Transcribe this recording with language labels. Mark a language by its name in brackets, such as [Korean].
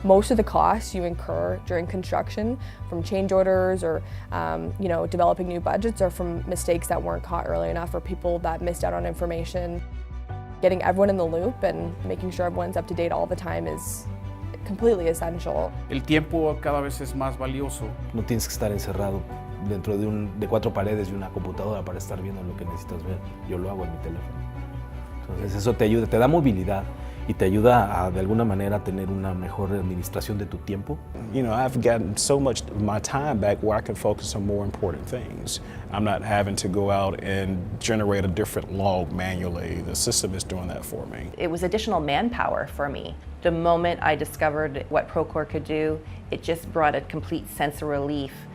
[English] Most of the costs you incur during construction, from change orders or developing new budgets, are from mistakes that weren't caught early enough or people that missed out on information. Getting everyone in the loop and making sure everyone's up to date all the time is completely essential. [Spanish] El tiempo cada vez es más valioso. No tienes que estar encerrado dentro de 4 paredes y una computadora para estar viendo lo que necesitas ver. Yo lo hago en mi teléfono. Entonces eso te ayuda, te da movilidad y te ayuda a de alguna manera a tener una mejor administración de tu tiempo. [English] You know, I've gotten so much of my time back where I can focus on more important things. I'm not having to go out and generate a different log manually. The system is doing that for me. It was additional manpower for me. The moment I discovered what Procore could do, it just brought a complete sense of relief.